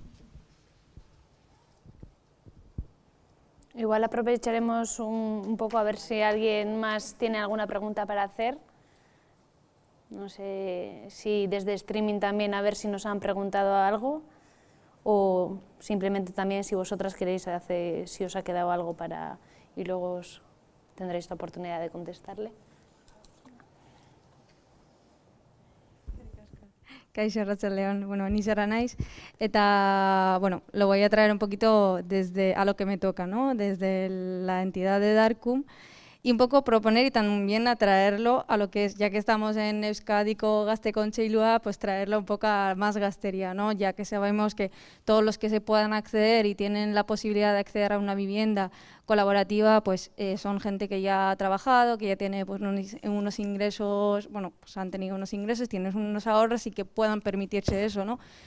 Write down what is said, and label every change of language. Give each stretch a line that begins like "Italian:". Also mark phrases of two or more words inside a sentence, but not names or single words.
Spanish: Igual aprovecharemos un poco a ver si alguien más tiene alguna pregunta para hacer. No sé si desde streaming también, a ver si nos han preguntado algo, o simplemente también si vosotras queréis si os ha quedado algo para, y luego tendréis la oportunidad de contestarle.
Basque: Kaixo, arratsaldeon, bueno, ni Sara naiz, eta, bueno,
Spanish: lo voy a traer un poquito a lo que me toca, ¿no?, desde la entidad de Darkum, y un poco proponer y también atraerlo a lo que es, ya que estamos en Euskadiko Gazte Kontseilua, pues traerlo un poco a más gaztería, ¿no?, ya que sabemos que todos los que se puedan acceder y tienen la posibilidad de acceder a una vivienda colaborativa, pues son gente que ya ha trabajado, que ya tiene pues, unos ingresos, bueno, pues han tenido unos ingresos, tienen unos ahorros y que puedan permitirse eso, ¿no?